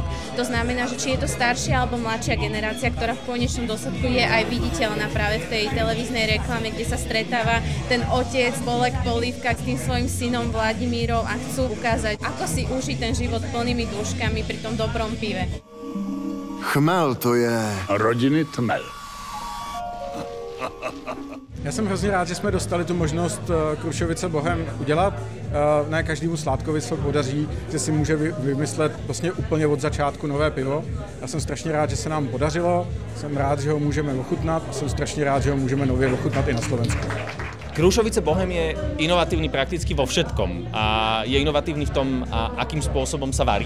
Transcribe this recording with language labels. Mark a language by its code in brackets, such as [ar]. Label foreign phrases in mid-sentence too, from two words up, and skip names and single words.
[sk] To znamená, že či je to staršia alebo mladšia generácia, ktorá v konečnom dôsledku je aj viditeľná práve v tej televíznej reklame, kde sa stretáva ten otec Bolek Polívka s tým svojim synom Vladimírom a chcú ukázať, ako si užiť ten život plnými dúškami pri tom dobrom pive. Chmel to je... Rodiny Tmel. [cs] Já jsem hrozně rád, že jsme dostali tu možnost Krušovice Bohem udělat. Ne každému sládkovi se podaří, že si může vymyslet vlastně úplně od začátku nové pivo. Já jsem strašně rád, že se nám podařilo, jsem rád, že ho můžeme ochutnat a jsem strašně rád, že ho můžeme nově ochutnat i na Slovensku. [sk] Krušovice Bohem je inovatívny prakticky vo všetkom a je inovatívny v tom, akým spôsobom sa varí.